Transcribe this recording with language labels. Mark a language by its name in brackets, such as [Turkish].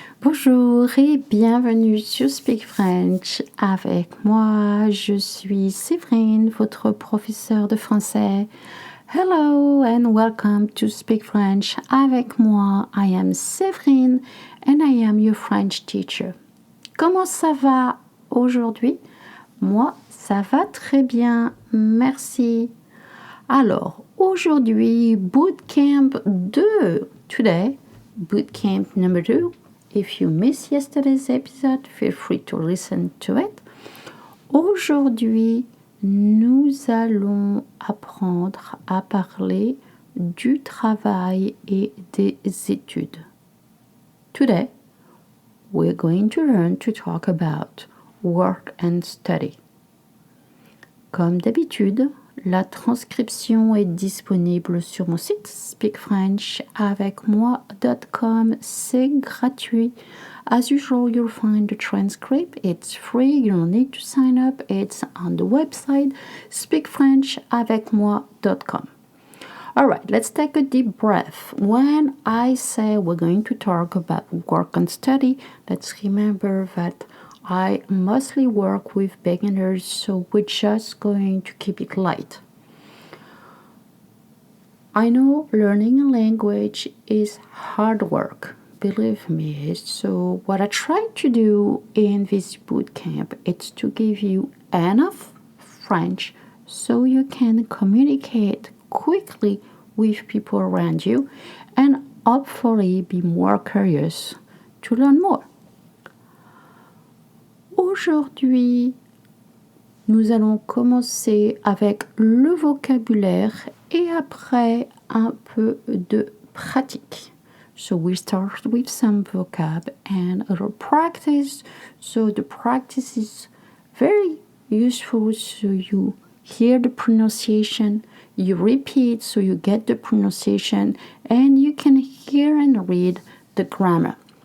[French] Bonjour et bienvenue sur Speak French avec moi. Je suis Séverine, votre professeure de français. [English] Hello and welcome to Speak French avec moi. I am Séverine and I am your French teacher. [French] Comment ça va aujourd'hui? Moi, ça va très bien, merci. Alors, aujourd'hui, Bootcamp 2. [English] Today, Bootcamp number 2. If you missed yesterday's episode, feel free to listen to it. [French] Aujourd'hui, nous allons apprendre à parler du travail et des études. [English] Today, we're going to learn to talk about work and study. [French] Comme d'habitude, la transcription est disponible sur mon site speakfrenchavecmoi.com. C'est gratuit. [English] As usual, you'll find the transcript. It's free. You don't need to sign up. It's on the website speakfrenchavecmoi.com. All right, let's take a deep breath. When I say we're going to talk about work and study, let's remember that I mostly work with beginners, so we're just going to keep it light. I know learning a language is hard work, believe me. So what I try to do in this bootcamp is to give you enough French so you can communicate quickly with people around you and hopefully be more curious to learn more. [French] Aujourd'hui, nous allons commencer avec le vocabulaire et après un peu de pratique. [English] So we start with some vocab and a little practice. So the practice is very useful so you hear the pronunciation, you repeat so you get the pronunciation, and you can hear and read the grammar.